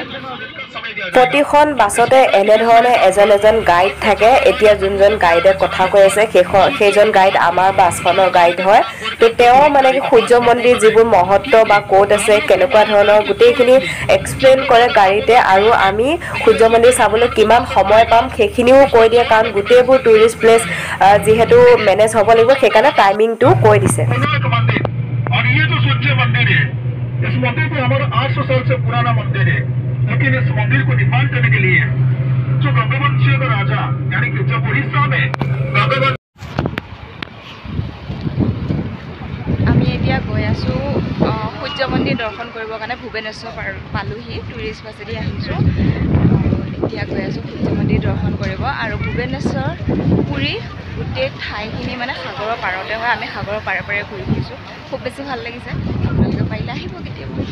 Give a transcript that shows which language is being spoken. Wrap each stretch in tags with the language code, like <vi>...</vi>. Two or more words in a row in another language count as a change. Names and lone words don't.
<as>প্ৰতিখন বাছতে এনে ধৰণে এজন গাইড থাকে এতিয়া যোনজন গাইডে কথা কৈ আছে সেইজন গাইড আমাৰ বাছখনৰ গাইড হয় তো তেওঁ মানে কি সূৰ্য মন্দিৰ যিবোৰ মহত্ব বা ক'ত আছে কেনেকুৱা ধৰণৰ গোটেইখিনি এক্সপ্লেইন কৰে গাড়ীতে আৰু আমি সূৰ্য মন্দিৰ চাবলৈ কিমান সময় পাম সেইখিনিও কৈ দিয়ে কাৰণ গোটেইবোৰ টুৰিষ্ট প্লেচ যিহেতু মেনেজ হ'ব লাগিব সেইকাৰণে টাইমিংটো কৈ দিছে</as> <hi>और ये जो सूर्य मंदिर है इस मंदिर को हमारा 800 साल से पुराना मंदिर है लेकिन इस मंदिर को निर्माण करने के लिए जो गंगवंशीय का राजा यानी कि जब उड़ीसा में गंगवंश</hi> <as>আমি এতিয়া গৈ আছো সূৰ্য মন্দিৰ দৰ্শন কৰিবৰ কাৰণে ভুৱনেশ্বৰ পালোহি টুৰিষ্ট বাছেদি আহিছো এতিয়া গৈ আছো সূৰ্য মন্দিৰ দৰ্শন কৰিব আৰু ভুৱনেশ্বৰ পুৰী গোটেই ঠাইখিনি মানে সাগৰৰ পাৰতে হয় আমি সাগৰৰ পাৰে পাৰে ঘূৰি ফুৰিছো খুব বেছি ভাল লাগিছে আপোনালোকে পাৰিলে আহিব কেতিয়াবা</as>